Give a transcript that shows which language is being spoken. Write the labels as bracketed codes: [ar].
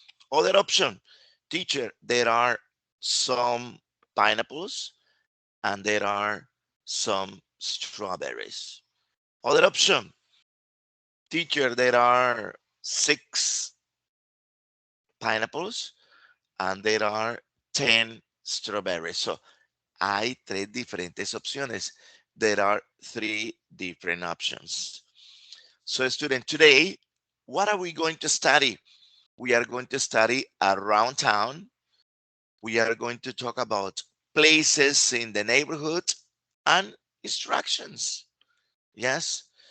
[en] Other option, teacher, there are some pineapples and there are some strawberries. Other option, teacher, there are 6 pineapples and there are 10 strawberries. [es] So hay 3 diferentes opciones. [en] There are 3 different options. So student, today, what are we going to study? We are going to study around town. We are going to talk about places in the neighborhood and instructions. Yes.